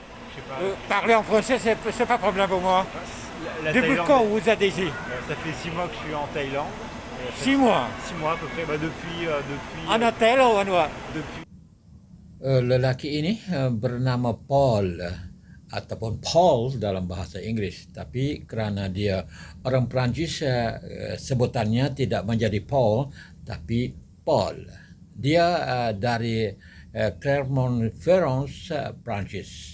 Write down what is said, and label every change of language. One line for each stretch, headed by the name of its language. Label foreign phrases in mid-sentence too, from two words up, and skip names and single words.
French: Je sais pas. Parler en français, c'est pas problème pour moi. La Depuis Thaïlande, quand vous êtes ici? ça fait 6 mois que je suis en Thaïlande. 6 mois. 6 mois à peu près. Bah, depuis, En hôtel ou en what? depuis.
Malay: Lelaki ini bernama Paul ataupun Paul dalam bahasa Inggeris, tapi kerana dia orang Perancis sebutannya tidak menjadi Paul tapi Paul. Dia dari Clermont-Ferrand, Perancis.